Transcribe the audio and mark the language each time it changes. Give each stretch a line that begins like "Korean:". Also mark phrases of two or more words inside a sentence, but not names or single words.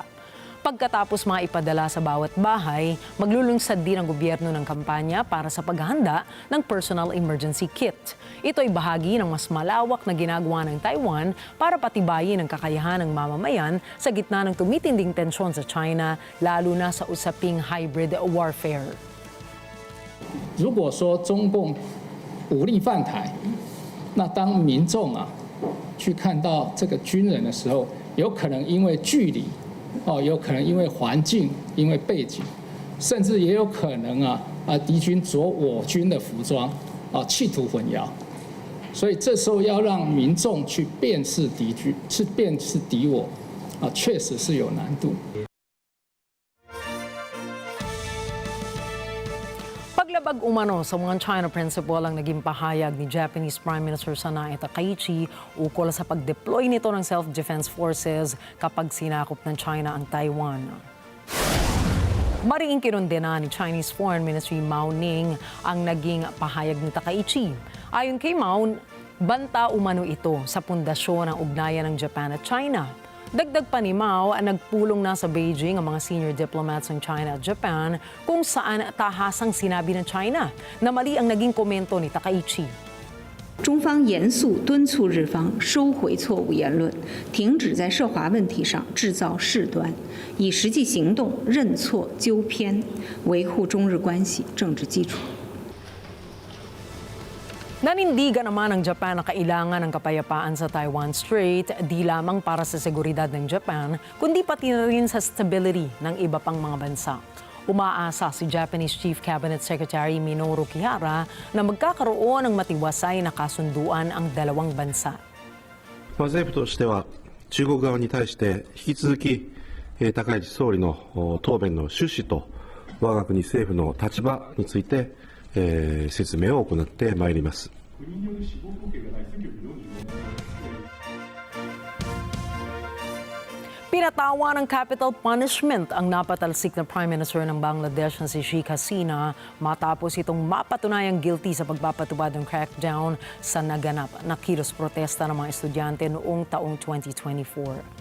Filipino: Pagkatapos maipadala sa bawat bahay, maglulunsad din ang gobyerno ng kampanya para sa paghahanda ng
English: personal emergency kit.
Filipino: Ito ay bahagi ng mas malawak na ginagawa ng Taiwan para patibayin ang kakayahan ng mamamayan sa gitna ng tumitinding tensyon sa China, lalo na sa usaping
English: hybrid warfare.
Chinese: 如果说中共武力犯台，那当民众去看到这个军人的时候，有可能因为距离。有可能因为环境、因为背景，甚至也有可能敌军着我军的服装，企图混淆。所以这时候要让民众去辨识敌军，去辨识敌我，确实是有难度。
Filipino: Labag umano sa mga China principle ang naging pahayag ni
English: Japanese Prime Minister
Filipino: Sanae Takaichi ukol sa pag-deploy nito ng
English: self-defense forces
Filipino: kapag sinakop ng China ang Taiwan. Mariing kinondena ni
English: Chinese Foreign Ministry
Filipino: Mao Ning ang naging pahayag ni Takaichi. Ayon kay Mao, banta umano ito sa pundasyon ng ugnayan ng Japan at China. Dagdag pa ni Mao, nagpulong na sa Beijing ang mga
English: senior diplomats
Filipino: ng China at Japan kung saan tahasang sinabi ng China na mali ang naging komento ni Takaichi.
Chinese: 中方严肃敦促日方收回错误言论，停止在涉华问题上制造事端，以实际行动认错纠偏，维护中日关系政治基础。
Filipino: Nanindigan naman ng Japan na kailangan ng kapayapaan sa Taiwan Strait di lamang para sa seguridad ng Japan, kundi pati na rin sa stability ng iba pang mga bansa. Umaasa si
English: Japanese Chief Cabinet Secretary
Filipino: Minoru Kihara na magkakaroon ng matiwasay na kasunduan ang dalawang bansa.
Japanese: 政府としては中国側に対して引き続き高市総理の答弁の趣旨と我が国政府の立場について説明を行ってまいります。
Filipino: Pinatawa ng
English: capital punishment
Filipino: ang napatalsik na
English: Prime Minister
Filipino: ng Bangladesh na si Sheikh Hasina matapos itong mapatunayang guilty sa pagpapatupad ng crackdown sa naganap na kilos protesta ng mga estudyante noong taong 2024.